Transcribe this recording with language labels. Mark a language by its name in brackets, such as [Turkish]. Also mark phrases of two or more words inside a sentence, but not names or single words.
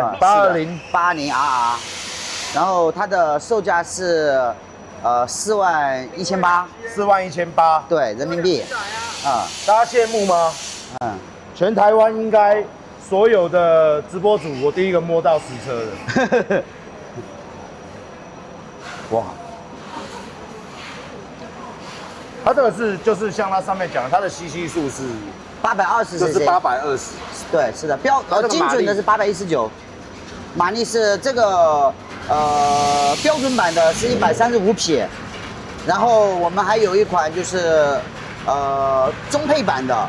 [Chinese] 820 RR，然後它的售價是41800，41800，對，人民幣。大家羨慕嗎？全台灣應該所有的直播主，我第一個摸到實車的。哇，它這個就是像它上面講的，它的 CC 數是 820，就是820。對，是的，精準的是819，馬力是這個標準版的是135匹，然後我們還有一款就是中配版的。